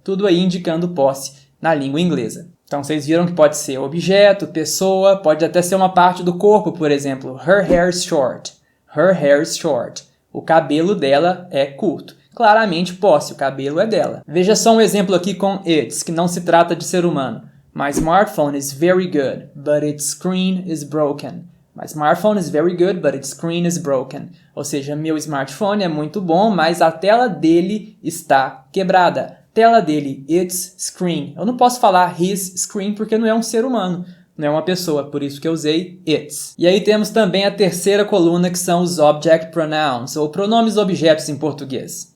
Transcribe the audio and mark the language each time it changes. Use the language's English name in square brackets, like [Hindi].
[Portuguese] Tudo aí indicando posse na língua inglesa. Então vocês viram que pode ser objeto, pessoa, pode até ser uma parte do corpo, por exemplo. [English] Her hair is short. Her hair is short. [Portuguese] O cabelo dela é curto. Claramente posse, o cabelo é dela. Veja só um exemplo aqui com its, que não se trata de ser humano. [English] My smartphone is very good, but its screen is broken. My smartphone is very good, but its screen is broken. [Portuguese] Ou seja, meu smartphone é muito bom, mas a tela dele está quebrada. Tela dele, [English] its screen. [Portuguese] Eu não posso falar [English] his screen [Portuguese] porque não é um ser humano, não é uma pessoa, por isso que eu usei its. E aí temos também a terceira coluna, que são os [English] object pronouns, [Portuguese] ou pronomes objetos em português.